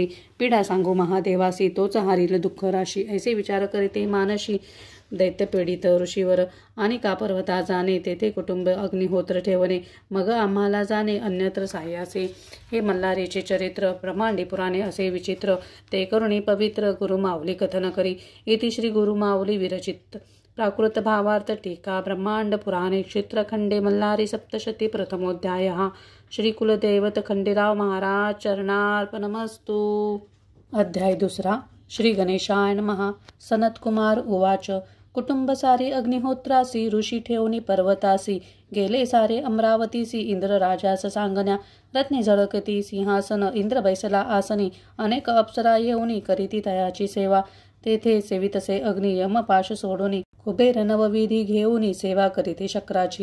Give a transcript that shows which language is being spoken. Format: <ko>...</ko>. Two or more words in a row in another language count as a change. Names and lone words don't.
<mr>पीडा सांगू महादेवासी, तोच हारील दुःख राशी. ऐसे विचार करीते मानशी, दैत्य पीडित ऋषीवर, आणि का पर्वता जाणे, तेथे कुटुंब अग्निहोत्र ठेवणे, मग आम्हाला जाणे अन्यत्र साह्यासे. हे मल्हारीचे चरित्र, ब्रह्मांडी पुराणे असे विचित्र, ते करुणी पवित्र, गुरुमाऊली कथन करी.</mr> <sa>इति श्री गुरुमाऊली विरचित. प्राकृत भावार्थ टीका. ब्रह्मांड पुराणे क्षेत्रखंडे मल्हारी सप्तशती प्रथमोध्याय. श्री कुलदैवत खंडेराव महाराज चरणार्पणमस्तु.</sa> <mr>अध्याय दुसरा.</mr> <sa>श्री गणेशाय नमः. सनत कुमार उवाच,</sa> <mr>कुटुंब सारे अग्निहोत्रासी, ऋषी ठेवणी पर्वतासी, गेले सारे अमरावतीसी, इंद्र राजास सांगण्या. रत्ने झळकती सिंहासन, इंद्र बैसला आसनी, अनेक अप्सरा येऊनी करीती तयाची सेवा. तेथे सेवितसे अग्नी, यमपाश सोडूनी, कुबेर नवविधी घेऊनी सेवा करीते शक्राची.</mr>